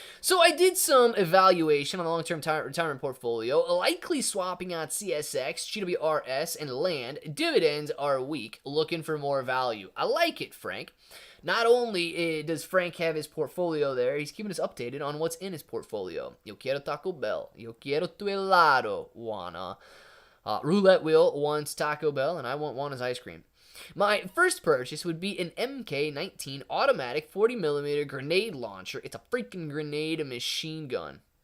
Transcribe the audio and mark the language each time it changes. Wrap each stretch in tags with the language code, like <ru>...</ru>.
<en>So I did some evaluation on the long-term retirement portfolio, likely swapping out CSX, GWRS, and land. Dividends are weak, looking for more value. I like it, Frank. Not only does Frank have his portfolio there, he's keeping us updated on what's in his portfolio.</en> <es>Yo quiero Taco Bell. Yo quiero tu helado, Juana.</es> <en>Roulette Wheel wants Taco Bell, and I want Juana's ice cream. My first purchase would be an MK19 automatic 40mm grenade launcher. It's a freaking grenade machine gun.</en>